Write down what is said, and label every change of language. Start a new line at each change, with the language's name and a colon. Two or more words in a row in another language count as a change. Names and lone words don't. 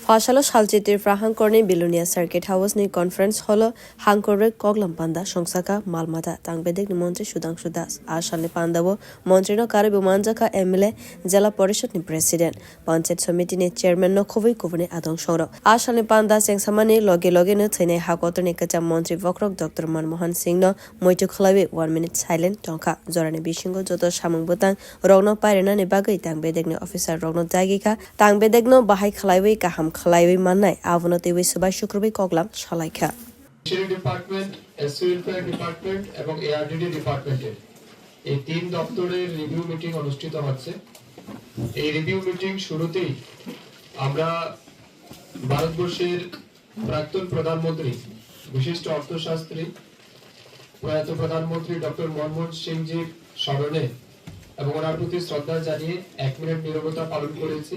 Kok Borok: Fasalo Salchi hangkhor Bilonia Circuit House ni
English: conference hall
Kok Borok: hangkhor koklam panda songchajakha maalmata tangbedekni মন্ত্রী সুধাংশু দাস আশালে পান্দাবো মন্ত্রী ন কারে সongchajakha এমএলএ
Bangla: জেলা পরিষদ
Kok Borok: ni প্রেসিডেন্ট
Bangla: পঞ্চায়েত সমিতি
Kok Borok: ni চেয়ারম্যান ন খবই কুবনে আদং সংরক আশালে পান্দা চেংসামানি লগে ন থৈনাই হাকতনি কাচা মন্ত্রী বক্রক ডক্টর মনমোহন সিং ন মইটু খলাবে
English: 1 minute silent
Kok Borok: টংকা জরানি বিসিংগ যত সামং বতাং রগন পাইরেনা ni bagui tangbedekni অফিসার রগন জায়গিকা tangbedekno বাহাই খলাইবে কাহাম খলাইবে মাননাই আবনতেবে সবাই শুক্রবার koklam শালাইখা
English: department SO welfare department
Bangla: এবং এআরডিডি ডিপার্টমেন্টের এই তিন দপ্তরের
English: review meeting
Bangla: অনুষ্ঠিত হচ্ছে। এই
English: review meeting
Bangla: শুরুতেই আমরা ভারতবর্ষের প্রাক্তন প্রধানমন্ত্রী বিশিষ্ট অর্থশাস্ত্রী প্রয়াত প্রধানমন্ত্রী ডক্টর মনমোহন সিং জির স্মরণে এবং ওনার প্রতি শ্রদ্ধা জানিয়ে 1 মিনিট নীরবতা পালন করেছি।